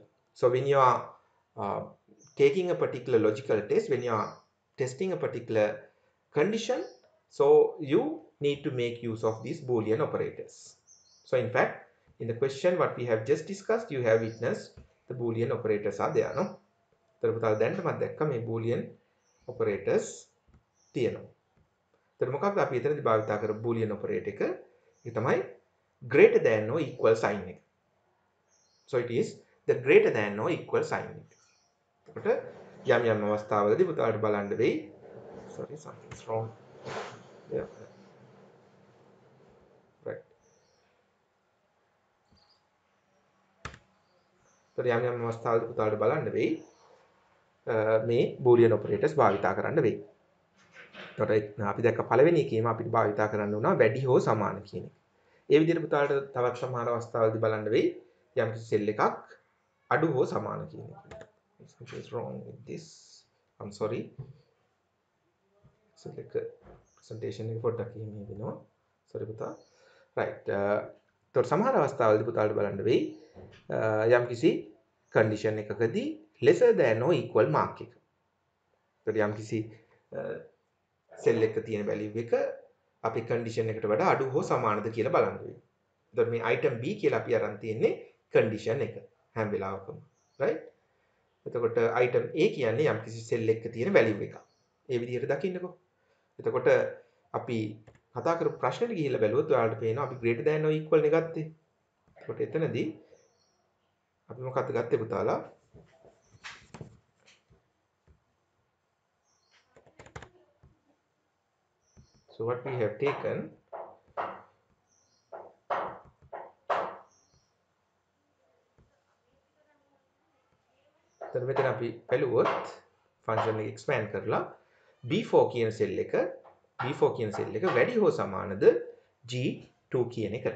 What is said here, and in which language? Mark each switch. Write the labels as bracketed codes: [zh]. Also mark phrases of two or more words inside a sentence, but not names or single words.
[en] So when you are taking a particular logical test, when you are testing a particular condition, so you need to make use of these Boolean operators. So in fact, in the question what we have just discussed, you have witnessed the Boolean operators are there, no? [si] තර පුතාලා දැනටමත් දැක්ක මේ [en] Boolean operators [si] තියෙනවා. එතකොට මොකක්ද අපි එතනදී භාවිතා කරපු [en] Boolean operator [si] එක? ඒ තමයි [en] greater than or equal sign [si] එක. So it is the greater than or equal sign එක. එතකොට යම් අවස්ථාවලදී පුතාලට බලන්න වෙයි. [en] Sorry, something's wrong. Yeah. Right. [si] එතකොට යම් අවස්ථාවලදී පුතාලට බලන්න වෙයි මේ [en] Boolean operators [si] භාවිතා කරන්න වෙයි. එතකොට අපි දැක්ක පළවෙනි එකේම අපිට භාවිතා කරන්න උනා වැඩි හෝ සමාන කියන එක. ඒ විදිහට පුතාලට තවත් සමහර අවස්ථාවලදී බලන්න වෙයි යම් කිසි සෙල් එකක් අඩු හෝ සමාන කියන එක. [en] Something is wrong with this. I'm sorry. So like presentation [si] එක පොඩ්ඩක් එහෙම වෙනවා. Sorry පුතා. Right. එතකොට සමහර අවස්ථාවලදී පුතාලට බලන්න වෙයි යම් කිසි condition එකකදී [en] lesser than or equal mark [si] එක. එතකොට යම් කිසි සෙල් එක තියෙන value එක අපේ condition එකට වඩා අඩු හෝ සමානද කියලා බලන්න වෙයි. එතකොට මේ item B කියලා අපි අරන් තියෙන්නේ condition එක හැම වෙලාවකම. right? එතකොට item A කියන්නේ යම් කිසි සෙල් එකක තියෙන value එක. ඒ විදිහට දකින්නකෝ. එතකොට අපි කතා කරපු ප්‍රශ්නෙට ගිහිල්ලා බැලුවොත් ඔයාලට පේනවා අපි [en] greater than or equal [si] නේ ගත්තේ. එතකොට එතනදී අපි මොකක්ද ගත්තේ පුතාලා? [en] So what we have taken, [si] මෙතන අපි බැලුවොත් function එක expand කරලා B4 කියන සෙල් එක වැඩි හෝ සමානද G2 කියන එකට.